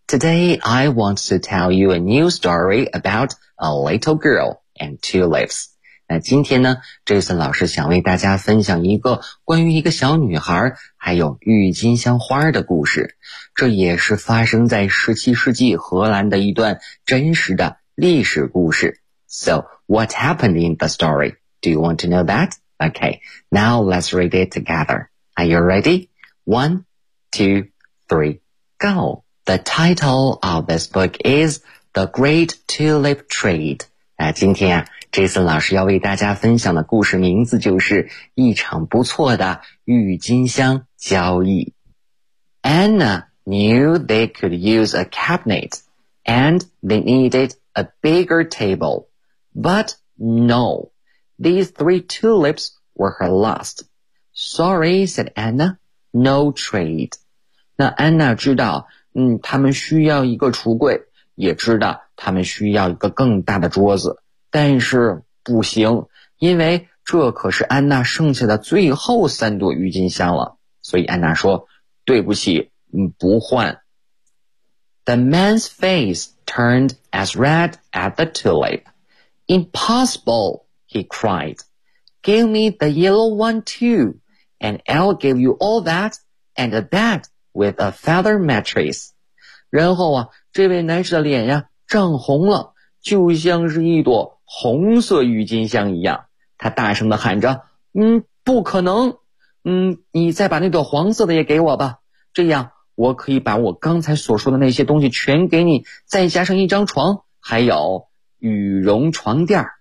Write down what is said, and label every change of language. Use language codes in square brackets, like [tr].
[en] Today, I want to tell you a new story about a little girl and tulips. [zh] 那今天呢 ,Jason 老师想为大家分享一个关于一个小女孩还有郁金香花的故事。这也是发生在17世纪荷兰的一段真实的历史故事。 [en] So, what happened in the story? Do you want to know that? Okay, now let's read it together. Are you ready? 1, 2, 3, go! The title of this book is The Great Tulip Trade. [zh] 今天啊 ,Jason 老师要为大家分享的故事名字就是一场不错的郁金香交易。 [en] Anna knew they could use a cabinet and they needed a bigger table. But no, these three tulips were her last. Sorry, said Anna, no trade. [zh] 那 Anna 知道他们需要一个橱柜，也知道他们需要一个更大的桌子，但是不行，因为这可是安娜剩下的最后三朵郁金香了。所以安娜说，对不起，不换。 [en] The man's face turned as red as the tulip. Impossible, he cried. Give me the yellow one too, and I'll give you all that and that. With a feather mattress. [zh] 然后啊这位男士的脸呀涨红了，就像是一朵红色郁金香一样。他大声地喊着，不可能，你再把那朵黄色的也给我吧，这样我可以把我刚才所说的那些东西全给你，再加上一张床还有羽绒床垫。